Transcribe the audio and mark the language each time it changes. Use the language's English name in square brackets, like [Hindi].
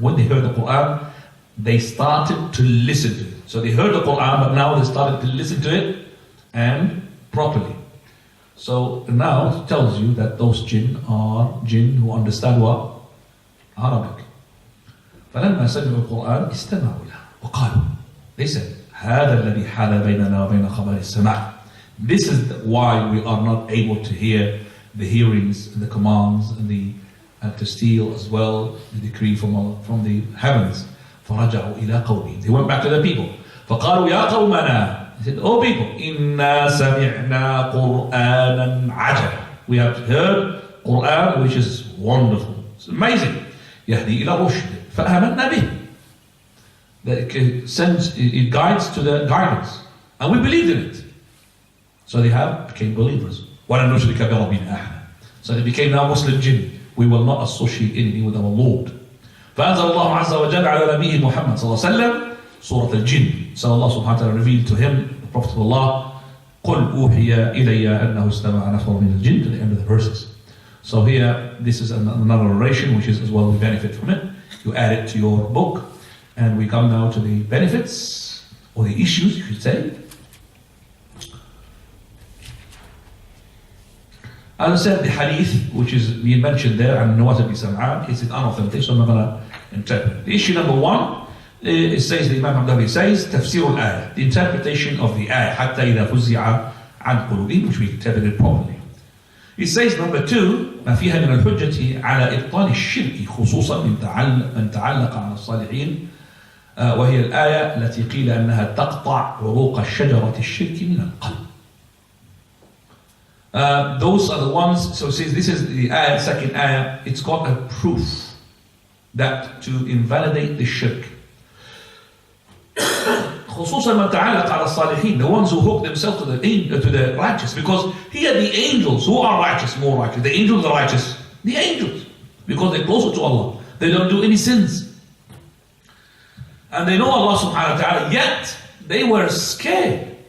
[English] When they heard the Quran, they started to listen to it. So they heard the Quran, but now they started to listen to it and properly. So now it tells you that those jinn are jinn who understand what? Arabic. [Arabic] فَلَمَّا سَمِعُوا الْقُرْآنَ اسْتَمَعُوا لَهُ وَقَالُوا. [English] They said, [Arabic] هَذَا الَّذِي حَالَ بَيْنَنَا وَبَيْنَ خَبَرِ السَّمَاءِ. [English] This is why we are not able to hear the hearings and the commands and to steal as well the decree from the heavens. [Arabic] فَرَجَعُوا إِلَىٰ قَوْمِهِمْ. [English] They went back to their people. [Arabic] فَقَالُوا يَا قَوْمَنَا. [English] He said, oh people, [Arabic] إِنَّا سَمِعْنَا قُرْآنًا عَجَبًا. [English] We have heard Quran which is wonderful. It's amazing. [Arabic] يَهْدِي إِلَى رُشْدٍ فَآمَنَّا بِهِ. [English] That it guides to the guidance. And we believed in it. So they became believers. [Arabic] وَلَنْ نُشْرِكَ بِرَبِّنَا أَحَدًا. [English] So they became now Muslim jinn. We will not associate anything with our Lord. [Arabic] فأنزل الله عز وجل على نبيه محمد صلى الله عليه وسلم سورة الجن. [English] So Allah subhanahu wa ta'ala revealed to him, the Prophet of Allah, [Arabic] قُلْ أُوحِيَ إِلَيَّ أَنَّهُ اسْتَمَعَ نَفَرٌ مِنَ الْجِنِّ, [English] to the end of the verses. So here, this is another narration which is as well we benefit from it. You add it to your book, and we come now to the benefits, or the issues you should say. As I said, the hadith which is being mentioned there, and Nawas ibn Sam'an, is unauthentic, so I'm not going to interpret. The issue number one, it says, the Imam Abdullah says, [Arabic] تفسير الآية, [English] the interpretation of the ayah, [Arabic] حتى إذا فزع عن قلوبهم, [English] which we interpreted properly. [Arabic] It says, number two, ما فيها من الحجة على إبطال الشرك خصوصا من تعلق على الصالحين وهي الآية التي قيل أنها تقطع عروق الشجرة الشرك من القلب. [English] Those are the ones, so it says this is the ayah, second ayah, it's got a proof that to invalidate the shirk. [Arabic] خصوصا من تعلق على الصالحين, [English] the ones who hook themselves to the righteous, because here the angels who are righteous, more righteous, the angels are righteous, the angels, because they're closer to Allah, they don't do any sins, and they know Allah subhanahu wa ta'ala, yet they were scared.